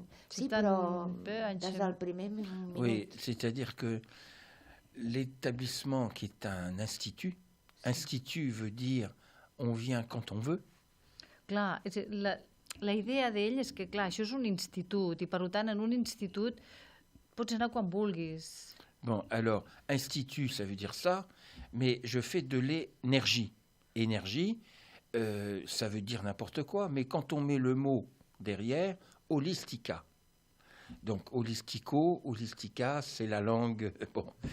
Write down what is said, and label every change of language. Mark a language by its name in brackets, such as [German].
[Catalan] Sí, però des del primer minut. [French] Oui, c'est-à-dire que l'établissement qui est un institut veut dire on vient quand on veut. [Catalan] Clar, la idea d'ell és que, clar, això és un institut, i per tant, en un institut pots anar quan vulguis. [French] Bon, alors, institut, ça veut dire ça, mais je fais de l'énergie. Énergie, ça veut dire n'importe quoi, mais quand on met le mot derrière, holistica. Donc, holistica, c'est la langue. Bon.